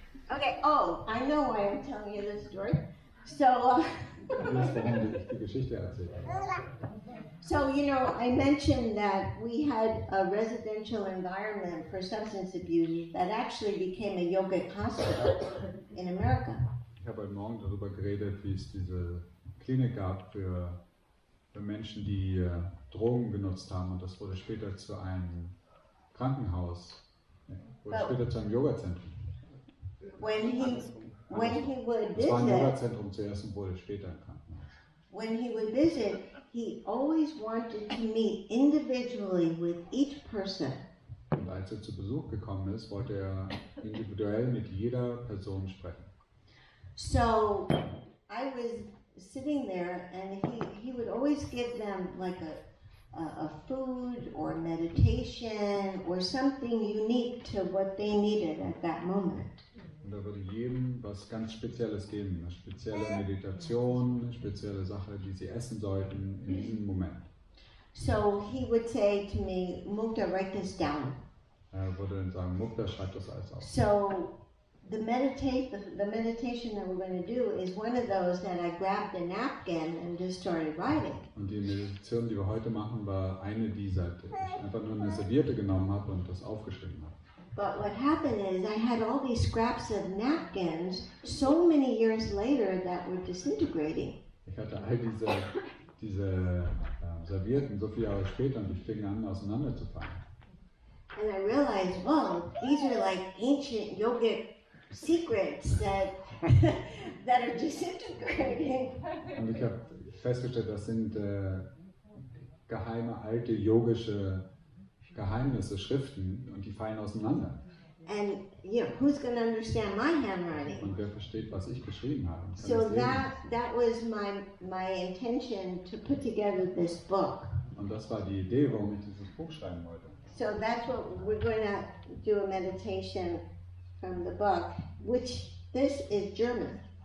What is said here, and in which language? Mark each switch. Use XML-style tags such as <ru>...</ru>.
<en>Okay, oh, I know why I'm telling you this story. So,</en> <de>Du weißt, warum ich die Geschichte erzählt habe.</de> <en>So, you know, I mentioned that we had a residential environment for substance abuse that actually became a yogic hospital in America.</en> <de>Ich habe heute Morgen darüber geredet, wie es diese Klinik gab für Menschen, die Drogen genutzt haben, und das wurde später zu einem Krankenhaus, wurde später zu einem Yogazentrum.</de> <en>When he would</en> <de>Es war ein</de> <en>visit,</en> <de>Yogazentrum zuerst und wurde später ein Krankenhaus.</de> <en>when he would visit, he always wanted to meet individually with each person.</en> <de>Und als er zu Besuch gekommen ist, wollte er individuell mit jeder Person sprechen.</de> <en>So I was sitting there, and he would always give them like a food or meditation or something unique to what they needed at that moment.</en> <de>Und er würde jedem was ganz Spezielles geben, eine spezielle Meditation, eine spezielle Sache, die sie essen sollten in diesem Moment.</de> <en>So he would say to me, Mukta, write this down.</en> <de>Er würde dann sagen, Mukta, schreib das alles auf.</de> <en>So the meditation that we're going to do is one of those that I grabbed a napkin and just started writing.</en> <de>Und die Meditation, die wir heute machen, war eine dieser, die ich einfach nur eine Serviette genommen habe und das aufgeschrieben habe.</de> <en>But what happened is I had all these scraps of napkins so many years later that were disintegrating.</en> <de>Ich hatte all diese Servietten so viele Jahre später und die fingen an auseinanderzufallen.</de> <en>And I realized, whoa, these are like ancient yogic secrets that that are disintegrating.</en> <de>Und ich habe festgestellt, das sind geheime, alte yogische Geheimnisse, Schriften, und die fallen auseinander.</de> <en>And you know, who's going to understand my handwriting?</en> <de>Und wer versteht, was ich geschrieben habe? Kann</de> <en>So</en> <de>das lesen.</de> <en>that was my intention to put together this book.</en> <de>Und das war die Idee, warum ich dieses Buch schreiben wollte.</de> <en>So that's what we're going to do, a meditation from the book, which this is German.</en>